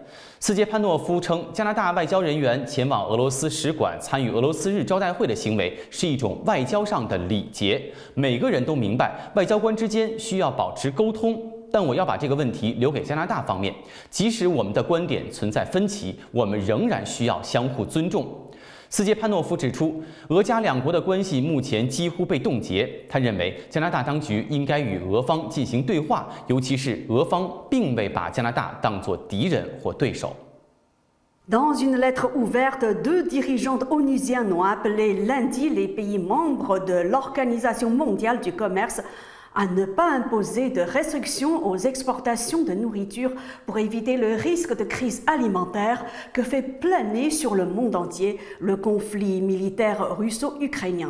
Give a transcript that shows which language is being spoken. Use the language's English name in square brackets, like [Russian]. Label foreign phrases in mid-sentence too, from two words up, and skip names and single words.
[Chinese] 斯捷潘诺夫称，加拿大外交人员前往俄罗斯使馆参与俄罗斯日招待会的行为是一种外交上的礼节，每个人都明白外交官之间需要保持沟通，但我要把这个问题留给加拿大方面，即使我们的观点存在分歧，我们仍然需要相互尊重。斯捷潘诺夫指出，俄加两国的关系目前几乎被冻结。他认为加拿大当局应该与俄方进行对话，尤其是俄方并未把加拿大当作敌人或对手。 [French] Dans une lettre ouverte, deux dirigeantes onusiennes ont appelé lundi les pays membres de l'Organisation mondiale du commerce à ne pas imposer de restrictions aux exportations de nourriture pour éviter le risque de crise alimentaire que fait planer sur le monde entier le conflit militaire russo-ukrainien.